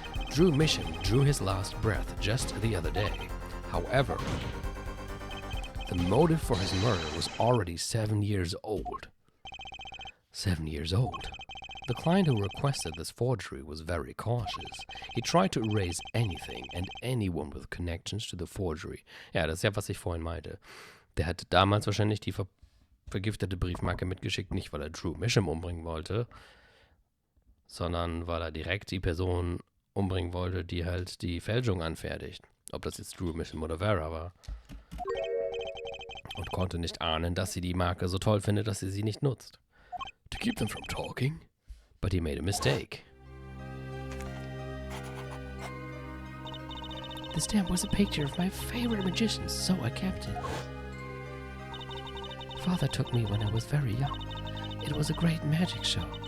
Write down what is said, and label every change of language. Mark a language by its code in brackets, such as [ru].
[en] Drew Misham drew his last breath just the other day. However, the motive for his murder was already 7 years old. 7 years old. The client who requested this forgery was very cautious. He tried to erase anything and anyone with connections to the forgery. [de] Ja, das ist ja, was ich vorhin meinte. Der hat damals wahrscheinlich die vergiftete Briefmarke mitgeschickt, nicht weil er Drew Misham umbringen wollte, sondern weil er direkt die Person umbringen wollte, die halt die Fälschung anfertigt. Ob das jetzt Drew Misham oder Vera war. Und konnte nicht ahnen, dass sie die Marke so toll findet, dass sie sie nicht nutzt. [en] To keep them from talking? But he made a mistake. The stamp was a picture of my favorite magician, so I kept it. Father took me when I was very young. It was a great magic show.